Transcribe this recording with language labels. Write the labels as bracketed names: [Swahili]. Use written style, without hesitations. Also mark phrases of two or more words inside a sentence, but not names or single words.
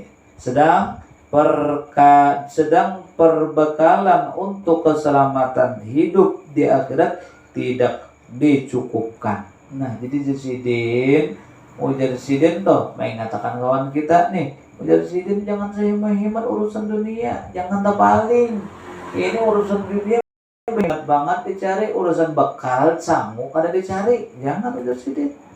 [Indonesian] Sedang perbekalan untuk keselamatan hidup di akhirat tidak dicukupkan. Nah, jadi Sidin, jadi Sidin toh, mengatakan kawan kita nih, jadi Sidin jangan hemat urusan dunia, jangan terpaling. [Banjar] Ini urusan dunia banyak banget dicari, urusan bekal sangu kada dicari, jangan jadi Sidin.